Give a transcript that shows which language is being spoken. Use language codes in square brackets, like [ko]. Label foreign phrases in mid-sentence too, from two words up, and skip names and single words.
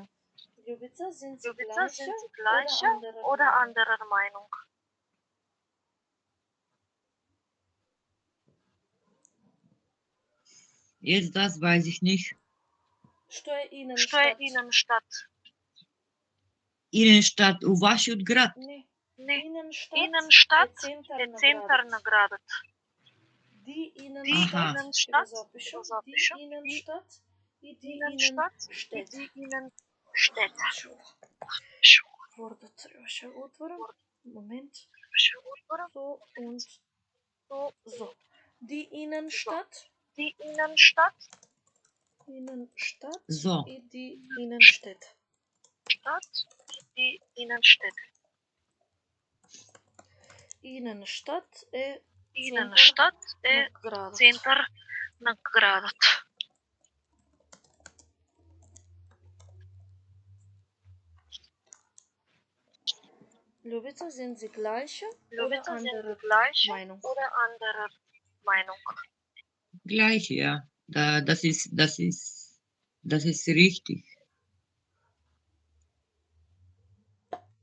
[de] Ljubica, sind Sie gleicher oder anderer Meinung? Jetzt das weiß ich nicht. [mk] Что е Innenstadt? Innenstadt у вашиот град? Не. Innenstadt е центар на градот. [de] Die Innenstadt, die Innenstadt и die Innenstädte. [mk] Вордот требаше отворам. Момент. [de] So und so. Die Innenstadt. So. [mk] И [de] die Innenstädte. [mk] Innenstadt е центар на градот. [de] Ljubica, sind Sie gleicher oder anderer Meinung? Gleich, ja. Das ist richtig.